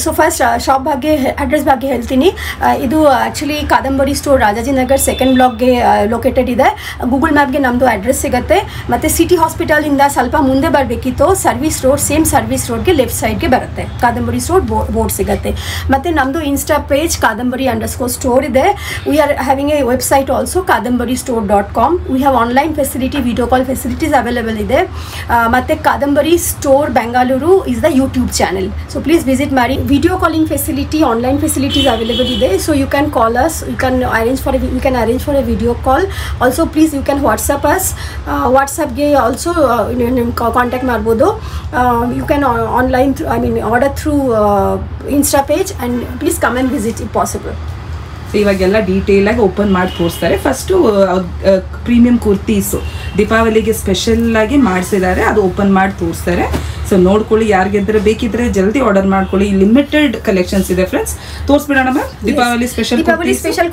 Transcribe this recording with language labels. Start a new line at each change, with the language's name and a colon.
Kannada: So first shop ಬಗ್ಗೆ, address ಬಗ್ಗೆ ಹೇಳ್ತೀನಿ. ಇದು ಆ್ಯಕ್ಚುಲಿ ಕಾದಂಬರಿ ಸ್ಟೋರ್ ರಾಜಾಜಿನಗರ್ 2nd ಬ್ಲಾಕ್ಗೆ ಲೊಕೇಟೆಡ್ ಇದೆ. ಗೂಗಲ್ ಮ್ಯಾಪ್ಗೆ ನಮ್ಮದು ಅಡ್ರೆಸ್ ಸಿಗುತ್ತೆ. ಮತ್ತು ಸಿಟಿ ಹಾಸ್ಪಿಟಲಿಂದ ಸ್ವಲ್ಪ ಮುಂದೆ ಬರಬೇಕಿತ್ತು, ಸರ್ವಿಸ್ ರೋಡ್, ಸೇಮ್ ಸರ್ವಿಸ್ ರೋಡ್ಗೆ ಲೆಫ್ಟ್ ಸೈಡ್ಗೆ ಬರುತ್ತೆ. ಕಾದಂಬರಿ ಸ್ಟೋರ್ ಬೋರ್ಡ್ ಸಿಗುತ್ತೆ. ಮತ್ತು ನಮ್ಮದು ಇನ್ಸ್ಟಾ ಪೇಜ್ ಕಾದಂಬರಿ _ಸ್ಟೋರ್ ಇದೆ.
English: We are having a website also, kadambaristore.com. We have online facility, video call facilities available ಇದೆ. ಮತ್ತೆ Kadambari store Bengaluru is the YouTube channel. So please visit Mari. Video calling facility, online facilities available ಇದೆ. So you can call us, you can arrange for a video call. Also please you can WhatsApp us. WhatsApp ಗೆ also contact ಮಾಡಬಹುದು. You can online order through Insta page, and please come and visit if possible.
Kannada: ಇವಾಗೆಲ್ಲ detail ಆಗಿ open ಮಾಡಿ ತೋರಿಸ್ತಾರೆ. First premium kurtis ದೀಪಾವಳಿಗೆ special ಆಗಿ ಮಾಡಿಸಿದ್ದಾರೆ, ಅದು ಓಪನ್ ಮಾಡಿ ತೋರಿಸ್ತಾರೆ. ಸೊ ನೋಡ್ಕೊಳ್ಳಿ, ಯಾರಿಗೆಂದ್ರೆ ಬೇಕಿದ್ರೆ ಜಲ್ದಿ ಆರ್ಡರ್ ಮಾಡ್ಕೊಳ್ಳಿ. ಲಿಮಿಟೆಡ್ ಕಲೆಕ್ಷನ್ಸ್ ಇದೆ ಫ್ರೆಂಡ್ಸ್. ತೋರಿಸ್ಬಿಡೋಣ ಮ್ಯಾಮ್. ದೀಪಾವಳಿ ಸ್ಪೆಷಲ್